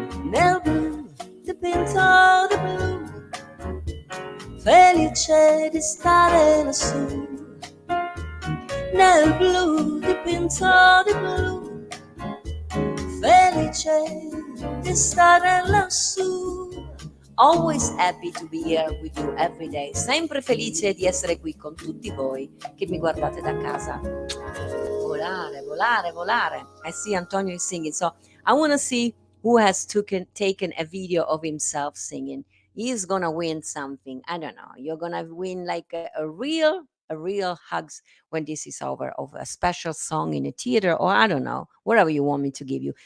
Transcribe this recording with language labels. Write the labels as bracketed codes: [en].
[it] Nel blu dipinto di blu, felice di stare lassù, nel blu dipinto di blu, felice di stare lassù. [en] Always happy to be here with you every day. [it] Sempre felice di essere qui con tutti voi che mi guardate da casa. Volare, volare, volare. [en] I see Antonio is singing, so I want to see who has taken a video of himself singing. He's gonna win something. I don't know. You're gonna win like a real hugs when this is over, of a special song in a theater, or I don't know, whatever you want me to give you.